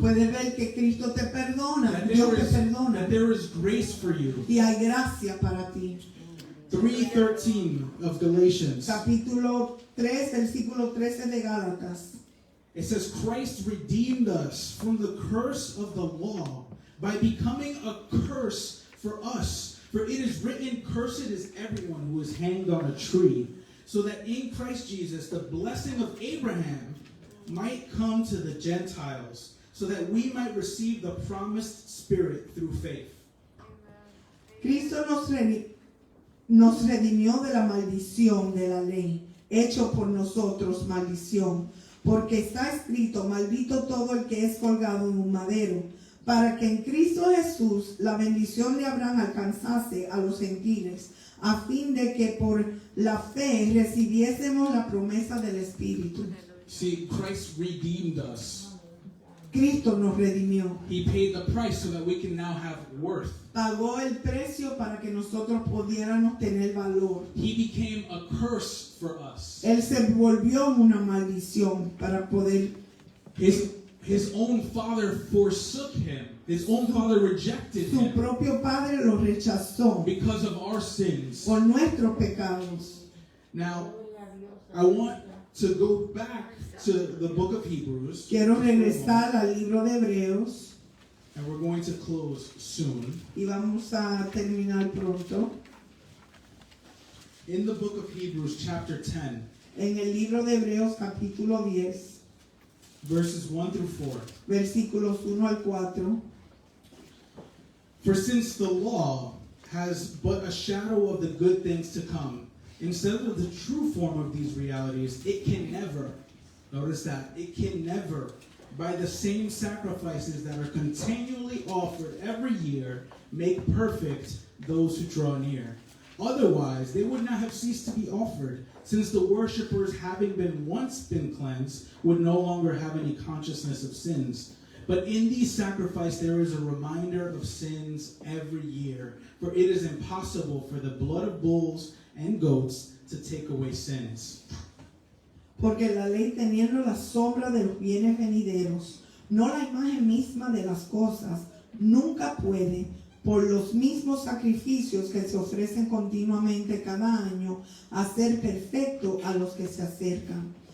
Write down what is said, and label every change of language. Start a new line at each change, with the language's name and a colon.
Spanish: Puedes ver que Cristo te perdona,
English: That
Spanish: Dios te
English: there
Spanish: perdona
English: is grace for you.
Spanish: y hay gracia para ti.
English: 3:13 of Galatians.
Spanish: Capítulo 3, versículo 13 de Gálatas.
English: It says, Christ redeemed us from the curse of the law by becoming a curse for us. For it is written, cursed is everyone who is hanged on a tree, so that in Christ Jesus the blessing of Abraham might come to the Gentiles, so that we might receive the promised Spirit through faith.
Spanish: Cristo nos redimió de la maldición de la ley, hecho por nosotros maldición, porque está escrito, maldito todo el que es colgado en un madero, para que en Cristo Jesús la bendición de Abraham alcanzase a los gentiles, a fin de que por la fe recibiésemos la promesa del Espíritu.
English: See, Christ redeemed us.
Spanish: Cristo nos redimió,
English: He paid the price so that we can now have worth.
Spanish: pagó el precio para que nosotros pudiéramos tener valor.
English: He became a curse for us.
Spanish: Él se volvió una maldición para poder.
English: His own father forsook him. His own father rejected
Spanish: Su
English: him
Spanish: propio padre lo rechazó
English: because of our sins.
Spanish: por nuestros pecados.
English: Now, I want to go back to the book of Hebrews,
Spanish: Quiero regresar al libro de Hebreos
English: and we're going to close soon.
Spanish: y vamos a terminar pronto.
English: In the book of Hebrews, chapter 10,
Spanish: En el libro de Hebreos capítulo 10,
English: verses 1 through 4.
Spanish: versículos 1 al 4.
English: For since the law has but a shadow of the good things to come, instead of the true form of these realities, it can never, notice that, it can never, by the same sacrifices that are continually offered every year, make perfect those who draw near. Otherwise, they would not have ceased to be offered, since the worshippers, having once been cleansed, would no longer have any consciousness of sins. But in these sacrifices there is a reminder of sins every year, for it is impossible for the blood of bulls and goats to take away sins.
Spanish: Porque la ley, teniendo la sombra de los bienes venideros, no la imagen misma de las cosas, nunca puede, por los mismos sacrificios que se ofrecen continuamente cada año, hacer perfecto a los que se acercan.